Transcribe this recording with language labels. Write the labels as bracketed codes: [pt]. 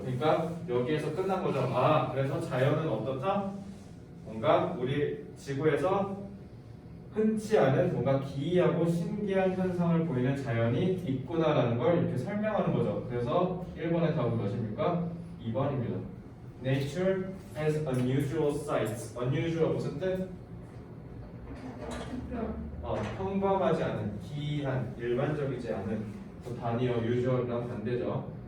[ko] 그러니까 여기에서 끝난 거죠. 그래서 자연은 어떻다? 뭔가 우리 지구에서 흔치 않은 뭔가 기이하고 신기한 현상을 보이는 자연이 있구나라는 걸 이렇게 설명하는 거죠. 그래서 1번의 답은 무엇입니까? 2번입니다. [en] Nature has unusual sights. [ko] unusual 무슨 뜻? 평범하지 않은, 기이한, 일반적이지 않은. 그 단위어 usual이랑 반대죠.